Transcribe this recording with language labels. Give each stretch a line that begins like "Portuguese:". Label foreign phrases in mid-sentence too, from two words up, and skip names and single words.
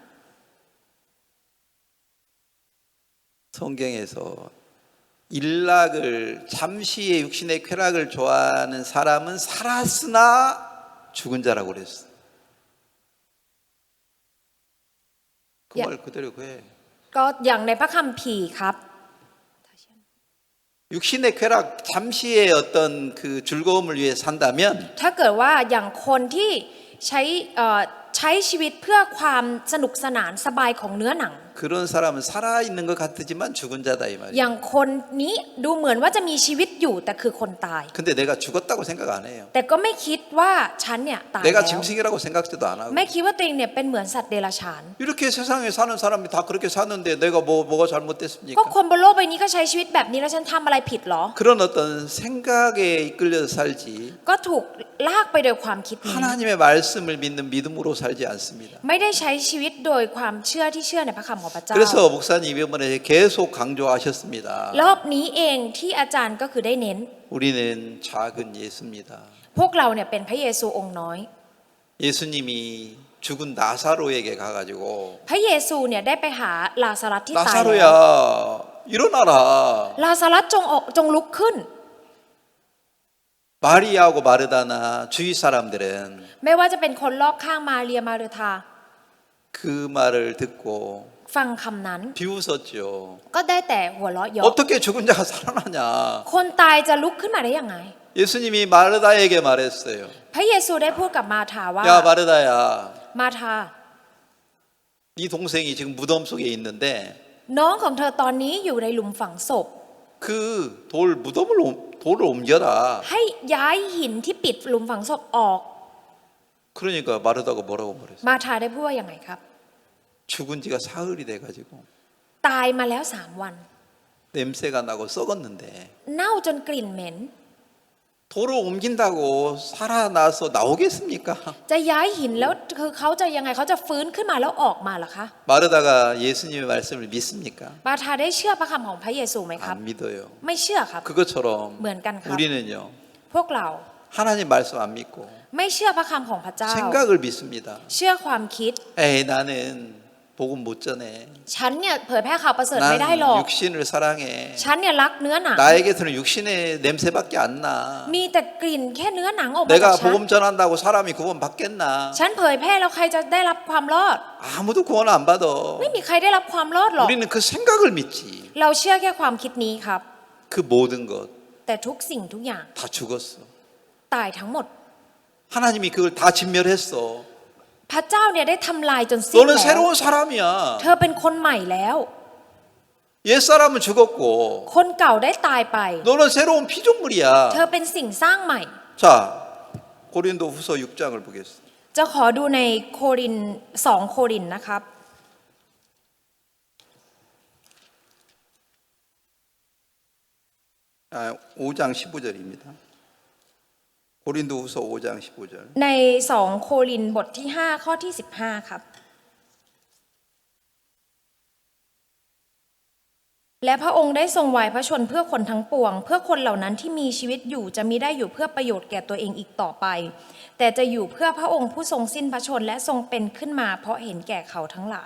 Korean: 성경에서 일락을 잠시의 육신의 쾌락을 좋아하는 사람은 살았으나 죽은 자라고 그랬어. 그 말 그대로 그해.
Thai: ก็อย่างในพระคัมภีร์ครับ
Korean: 육신의 쾌락 잠시의 어떤 그 즐거움을 위해 산다면
Thai: ถ้าเกิดว่าอย่างคนที่ใช้ชีวิตเพื่อความสนุกสนานสบายของเนื้อหนัง
Korean: 그런 사람은 살아있는 것 같지만 죽은 자다 이 말이에요.
Thai: อย่างคนนี้ดูเหมือนว่าจะมีชีวิตอยู่แต่คือคนตาย
Korean: 근데 내가 죽었다고 생각 안 해요.
Thai: แต่ก็ไม่คิดว่าฉันเนี่ยตายแล้
Korean: 내가
Thai: ว
Korean: 짐승이라고 생각지도 안 하고.
Thai: ไม่คิดว่าตัวเองเนี่ยเป็นเหมือนสัตว์เดรัจฉาน
Korean: 이렇게 세상에 사는 사람이 다 그렇게 사는데 내가 뭐가 잘못됐습니까?
Thai: ก็คนบนโลกใบนี้ก็ใช้ชีวิตแบบนี้แล้วฉันทำอะไรผิดเหรอ
Korean: 그런 어떤 생각에 이끌려서 살지
Thai: ก็ถูกลากไปโดยความคิดนี้
Korean: 하나님의 말씀을 믿는 믿음으로 살지 않습니다.
Thai: ไม่ได้ใช้ชีวิตโดยความเชื่อที่เชื่อในพระคำของพระเจ้า
Korean: 그래서 목사님 이번에 계속 강조하셨습니다.
Thai: รอบนี้เองที่อาจารย์ก็คือได้เน้น
Korean: 우리는 작은 예수입니다.
Thai: พวกเราเนี่ยเป็นพระเยซูองค์น้อย
Korean: 예수님이 죽은 나사로에게 가가지고
Thai: พระเยซูเนี่ยได้ไปหาลาซารัสที่ตายแล้ว
Korean: 나사로야 일어나라.
Thai: ลาซารัสจงลุกขึ้น
Korean: 마리아하고 마르다나 주위 사람들은
Thai: ไม่ว่าจะเป็นคนรอบข้างมาเรียมาเรธา
Korean: 그 말을 듣고
Thai: ฟังคำนั้น
Korean: 비웃었죠.
Thai: ก็ได้แต่หัวเราะเยาะ
Korean: 어떻게 죽은 자가 살아나냐.
Thai: คนตายจะลุกขึ้นมาได้ยังไง
Korean: 예수님이 마르다에게 말했어요.
Thai: พระเยซูได้พูดกับมาธาว่า
Korean: 야 마르다야
Thai: มาธา
Korean: 네 동생이 지금 무덤 속에 있는데
Thai: น้องของเธอตอนนี้อยู่ในหลุมฝังศพ
Korean: 그 돌을 옮겨라.
Thai: ให้ย้ายหินที่ปิดหลุมฝังศพออก
Korean: 그러니까 마르다가 뭐라고 말했어요?
Thai: มาธาได้พูดว่าอย่างไรครับ
Korean: 죽은 지가 사흘이 돼가지고
Thai: ตายมาแล้ว3 วัน
Korean: 냄새가 나고 썩었는데
Thai: เน่าจนกลิ่นเหม็น
Korean: 돌을 옮긴다고 살아나서 나오겠습니까?
Thai: จะย้ายหินแล้วคือเขาจะยังไงเขาจะฟื้นขึ้นมาแล้วออกมาเหรอคะ
Korean: 마르다가 예수님의 말씀을 믿습니까?
Thai: มาธาได้เชื่อพระคำของพระเยซูไหมครับ
Korean: 안 믿어요.
Thai: ไม่เชื่อครับ
Korean: 그것처럼
Thai: เหมือนกันครับ
Korean: 우리는요
Thai: พวกเรา
Korean: 하나님 말씀 안 믿고
Thai: ไม่เชื่อพระคำของพระเจ้า
Korean: 생각을 믿습니다.
Thai: เชื่อความคิด
Korean: 에이 나는 복음 못 전해.
Thai: ฉันเนี่ยเผยแพร่ข่าวประเสริฐไม่ได้หรอก
Korean: 난 육신을 사랑해.
Thai: ฉันเนี่ยรักเนื้อหนัง
Korean: 나에게서는 육신의 냄새밖에 안 나.
Thai: มีแต่กลิ่นแค่เนื้อหนังออกมาจาก
Korean: 내가
Thai: ฉัน
Korean: 복음 전한다고 사람이 구원 받겠나?
Thai: ฉันเผยแพร่แล้วใครจะได้รับความรอด
Korean: 아무도 구원 안 받아.
Thai: ไม่มีใครได้รับความรอดหรอก
Korean: 우리는 그 생각을 믿지.
Thai: เราเชื่อแค่ความคิดนี้ครับ
Korean: 그 모든 것 다
Thai: แต่ทุกสิ่งทุกอย่าง
Korean: 죽었어.
Thai: ตายทั้งหมด
Korean: 하나님이 그걸 다 진멸했어.
Thai: พระเจ้าเนี่ยได้ทำลายจนสิ้น
Korean: 너는
Thai: แล้ว
Korean: 새로운 사람이야.
Thai: เธอเป็นคนใหม่แล้ว
Korean: 옛사람은 죽었고
Thai: คนเก่าได้ตายไป
Korean: 너는 새로운
Thai: เธ
Korean: 피조물이야.
Thai: อเป็นสิ่งสร้างใหม่
Korean: 자, 고린도 후서 6장을 보겠습니다.
Thai: จะขอดูในโคริน2 โครินนะครับ
Korean: 5장 15절입니다. 고린도 후서 5장 15절.
Thai: ใน2 โครินบทที่5ข้อที่15ครับและพระองค์ได้ทรงวายพระชนเพื่อคนทั้งปวง เพื่อคนเหล่านั้นที่มีชีวิตอยู่จะมิได้อยู่เพื่อประโยชน์แก่ตัวเองอีกต่อไป แต่จะอยู่เพื่อพระองค์ผู้ทรงสิ้นพระชนและทรงเป็นขึ้นมาเพราะเห็นแก่เขาทั้งหลาย